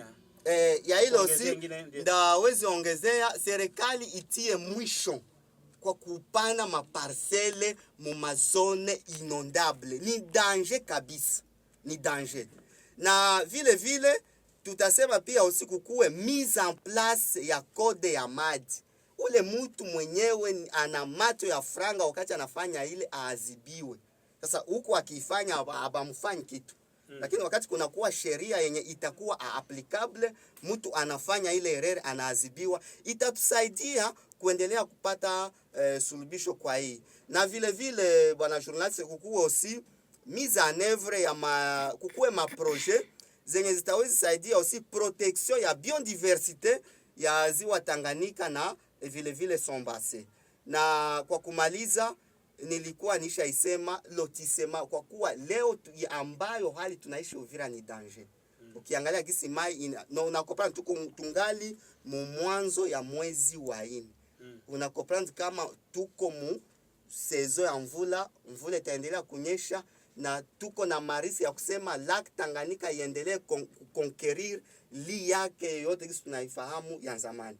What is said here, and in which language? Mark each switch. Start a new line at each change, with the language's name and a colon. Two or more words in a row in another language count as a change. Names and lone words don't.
Swahili: Ya hilo si ndawezi ongezea, serikali itie mwisho kwa kupana maparcele mu mazone inondable. Ni danger kabisa, ni danger. Na vile vile tutasema pia usiku kuwe
French: mise en place
Swahili: ya code ya maji. Ule mtu mwenyewe ana macho ya franga wakati anafanya ile aadhibiwe. Sasa huko akifanya abamfanyi kitu. Lakini wakati kuna kuwa sheria yenye itakuwa applicable, mtu anafanya ile erreur anaadhibiwa, itatusaidia kuendelea kupata suluhisho kwa hii. Na vile vile bwana journalist, kukuwe aussi
French: mise en œuvre
Swahili: ya kukuwe ma projet zenye zitaweza saidia aussi protection ya biodiversite ya ziwa Tanganyika na vile vile
French: son bassin.
Swahili: Na kwa kumaliza nilikuwa nisha isema lotisema, kwa kuwa leo ambayo hali tunaishi Uvira ni danger. Ukiangalia gisi mai unakopana tungali mu mwanzo ya mwezi wa 4. Unakopana kama tuko mu sezo ya mvula itaendelea kunyesha, na tuko na marisi ya kusema Lake Tanganyika iendelee conquérir li yake yote gisi tunaifahamu ya zamani.